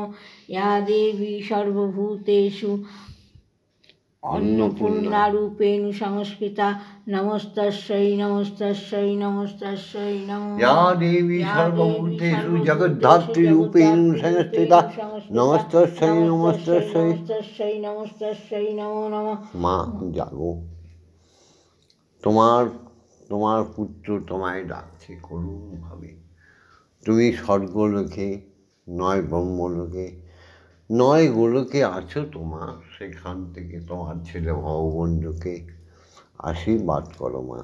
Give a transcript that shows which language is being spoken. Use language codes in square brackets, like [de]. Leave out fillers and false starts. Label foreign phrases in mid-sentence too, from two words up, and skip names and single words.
[sa] ইয়া দেবী সর্বভূতেষু অন্নপূর্ণারূপেণ সংস্থিতা, নমস্তস্যৈ নমস্তস্যৈ নমস্তস্যৈ নমো নমঃ। ইয়া দেবী সর্বভূতেষু জগদ্ধাত্রীরূপেণ সংস্থিতা, নমস্তস্যৈ নমস্তস্যৈ নমস্তস্যৈ নমস্তস্যৈ নমো নমঃ। [bn] মা জাগো, তোমার পুত্র তোমায় ডাকছে করুণভাবে। তুমি স্বর্গলোকে নয় ব্রহ্মলোকে নয় গোলকে আছো তোমার, সেখান থেকে তোমার ছেলে ভগবন্ধুকে আশীর্বাদ করো মা।